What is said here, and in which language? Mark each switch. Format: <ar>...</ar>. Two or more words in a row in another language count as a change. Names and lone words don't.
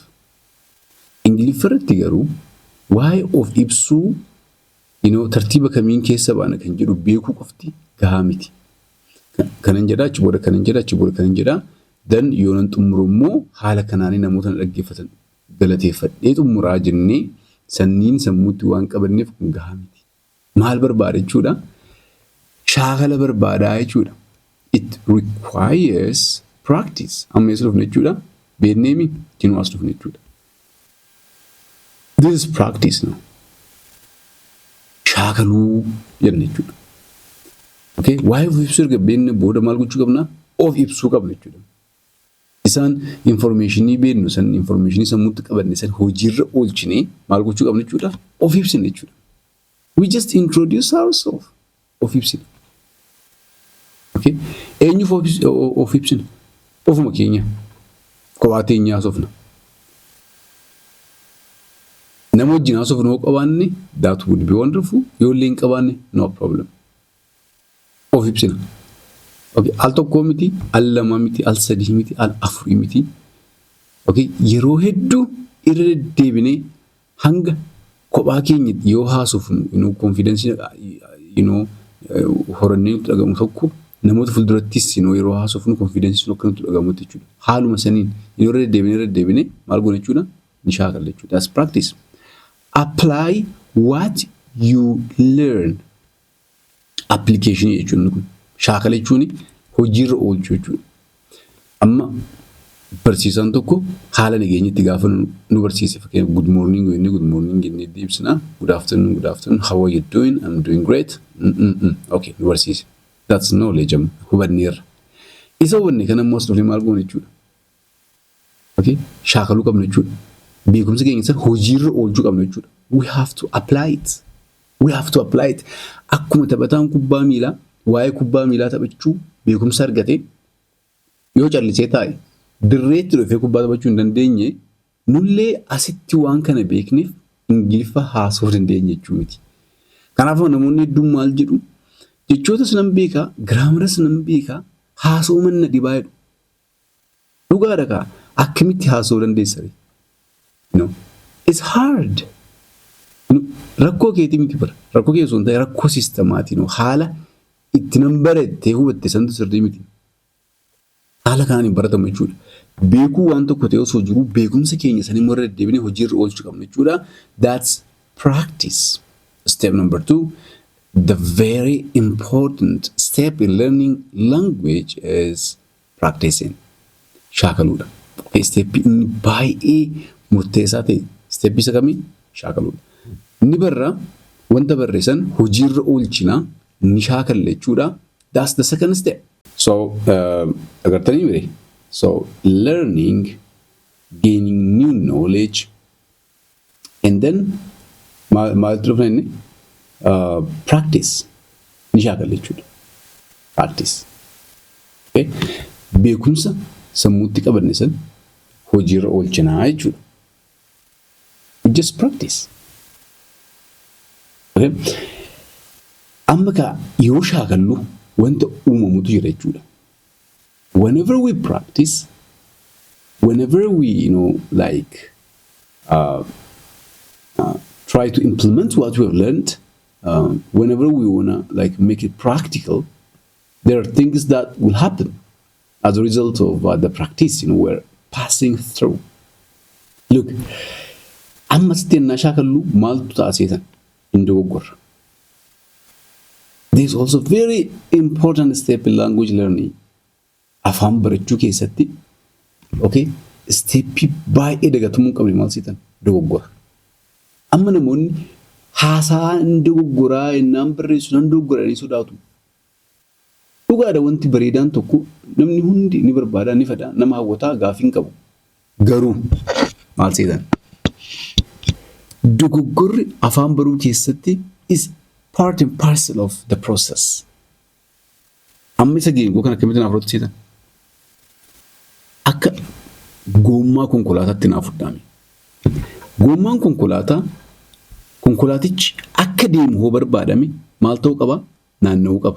<om>Ingiliffa irratti garuu waa'ee of ibsuu tartiiba kamiin keessa baana kan jedhu beekuu qofti gahaa miti. kanan jedha achi booda kanan jedha achi booda kanan jedha then yoonan xumuru immoo haala kanaanii namoota dhaggeeffatan galateeffadhee xumuraa jennee sanniin sammuutti waan qabanneef kun gahaa miti. Maal barbaada jechuudha? Shaakala barbaadaa jechuudha.</om> <en>It requires practice.</en> <om>Amma eessa dhufne jechuudha? Beekneemi jinuu as dhufne jechuudha.</om> <en>This is practice now.</en> <om>Shaakaluu jenna jechuudha. Okay? Waa'ee of ibsuu erga beekne booda maal gochuu qabna? Of ibsuu qabna jechuudha. Isaan informationii beeknu san informationii sammuutti qabanne san hojiirra oolchinee maal gochuu qabna jechuudha? Of ibsina jechuudha.</om> <en>We just introduce ourselves.</en> <om>Of ibsina. Okay? Eenyuuf of ibsina? Ofuma keenya. Kophaa teenyaa haasofna. Nama wajjin haasofnu yoo qabaanne</om> <en>that would be wonderful.</en> <om>Yoo illee hin qabaanne</om> <en>no problem.</en> <om>Of ibsina. Okay, al tokko miti, al lama miti, al sadii miti, al afurii miti. Okay, yeroo hedduu irra deddeebinee hanga kophaa keenya yoo haasofnu, confidence, horannee nutti dhagamu tokko namoota fuuldurattis yeroo haasofnu confidence sun akka nutti dhagamu jechuudha. Haaluma saniin yeroo irra deddeebinee maal goona jechuudha? Ni shaakalla jechuudha.</om> <en>That's practice. Apply what you learn.</en> <om>Application jechuun kun. Shaakala jechuun hojiirra oolchuu jechuudha. Amma barsiisaan tokko haala nageenyatti gaafa nu barsiise fakkeenyaaf</om> <en>good morning</en> <om>jennee deebisna.</om> <en>Good afternoon, how are you doing? I'm doing great.</en> <om>Okay, nu barsiise.</om> <en>That's knowledge hubanneerra.</en> <om>Isa hubanne kana immoo as dhufee maal goona jechuudha. Okay, shaakaluu qabna jechuudha. Beekumsa keenya san hojiirra oolchuu qabna jechuudha.</om> <en>We have to apply it.</en> <om>Akkuma taphataan kubbaa miilaa waa'ee kubbaa miilaa taphachuu beekumsa argate yoo callisee taa'e dirreetti dhufee kubbaa taphachuu hin dandeenye nullee asitti waan kana beekneef Ingiliffa haasoo dandeenya jechuu miti. Kanaaf namoonni hedduun maal jedhu jechoota sanan beekaa giraamara sanan beekaa haasoo manna dhibaa jedhu. Dhugaadha kaa akkamitti haasoo dandeessare?</om> <en>It's hard.</en> <om>Rakkoo keetii miti bara. Rakkoo kee osoo hin ta'e rakkoo siistemaatiin haala itti nan barattee hubatte santu sirrii miti. Haala kanaan baratamu jechuudha. Beekuu waan tokko ta'e osoo jiru beekumsa keenya san immoo irra deddeebinee hojiirra oolchuu qabna jechuudha.</om> <en>That's practice. Step number 2, the very important step in learning language is practicing.</en> <om>Shaakaluudha. Step inni baay'ee murteessaa ta'e. Step isa kamii? Shaakaluudha. Inni barraa wanta barreessan hojiirra oolchinaa ni shaakalla jechuudha.</om> <en>That's the second step. So,</en> <om>agartanii mire.</om> <en>So, learning, gaining new knowledge, and then</en> <om>maaltu dhufna inni?</om> <en>Practice.</en> <om>Ni shaakalla jechuudha.</om> <en>Practice. Okay?</en> <om>Beekumsa sammuutti qabanne san hojiirra oolchinaa jechuudha.</om> <en>Just practice. Okay?</en> <om>Amma ka yoo shaakallu wanta uumamutu jira jechuudha.</om> <en>Whenever we practice, whenever we, try to implement what we have learned, whenever we wanna make it practical, there are things that will happen as a result of the practice, we're passing through. Look,</en> <om>amma sittenna shaakallu maaltu taasisan hin dogoggorra.</om> <en>There is also very important step in language learning.</en> <om>Afaan barachuu keessatti, okay, steppii baay'ee dagatamuu qabne maal sitan dogoggora. Amma namoonni haasaa hin dogoggoraa innaan barreessu nan dogoggoranii sodaatu. Dhugaadha wanti bareedaan tokko namni hundi ni barbaada ni fedha nama hawwataa gaafii hin qabu. Garuu maal sitan dogoggorri afaan baruu keessatti</om> <en>is part and parcel of the process.</en> <om>Amma isa geengoo kan akkamitti naaf rootisiisan? Akka gommaa konkolaataatti naaf fudhame. Gommaan konkolaatichi akka deemu hoo barbaadame maal ta'uu qaba? Naanna'uu qaba.</om>